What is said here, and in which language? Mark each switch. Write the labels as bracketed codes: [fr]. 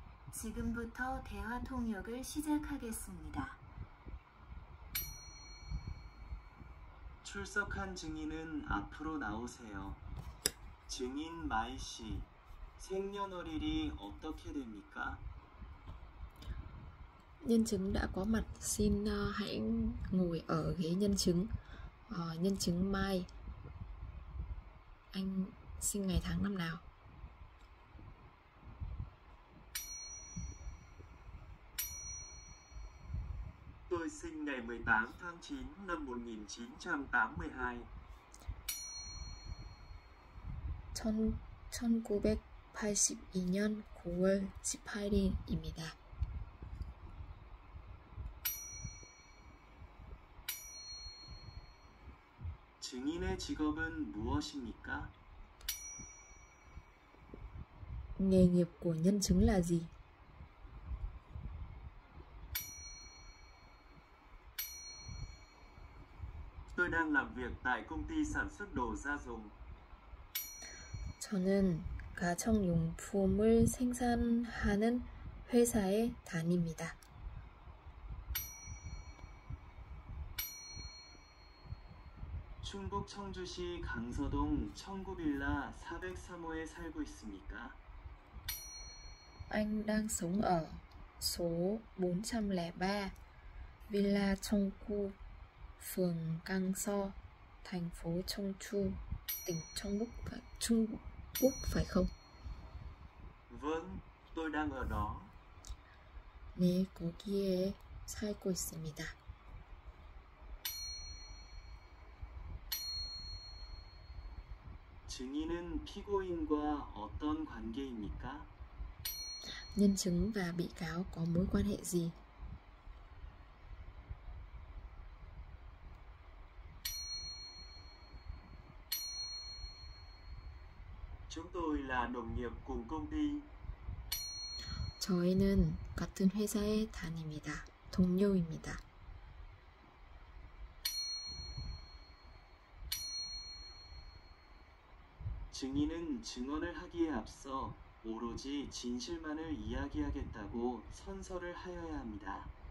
[ko] 지금부터 대화 통역을 시작하겠습니다. 출석한 증인은 앞으로 나오세요. 증인 마이 씨, 생년월일이 어떻게 됩니까? [vi] Nhân chứng đã có mặt, xin hãy ngồi ở ghế nhân chứng. Nhân chứng Mai, anh sinh ngày tháng năm nào? Tôi sinh ngày 18 tháng 9 năm 1982. [ko] 1982년 9월 18일입니다. 증인의 직업은 무엇입니까? [vi] Nghề nghiệp của nhân chứng là gì? Tôi đang làm việc tại công ty sản xuất đồ gia dụng. [ko] 저는 가정용품을 생산하는 회사에 다닙니다. 충북 청주시 강서동 청구빌라 403호에 살고 있습니까? [vi] Anh đang sống ở số 403 Villa Chonggu, phường Cang So, thành phố Chongchu, tỉnh Trung Quốc phải không? Vâng, tôi đang ở đó. [ko] 네, 거기에 살고 있습니다. 증인은 피고인과 어떤 관계입니까? [vi] Nhân chứng và bị cáo có mối quan hệ gì? Chúng tôi là đồng nghiệp cùng công ty. [ko] 저희는 같은 회사에 다닙니다. 동료입니다. 증인은 증언을 하기에 앞서 오로지 진실만을 이야기하겠다고 선서를 하여야 합니다.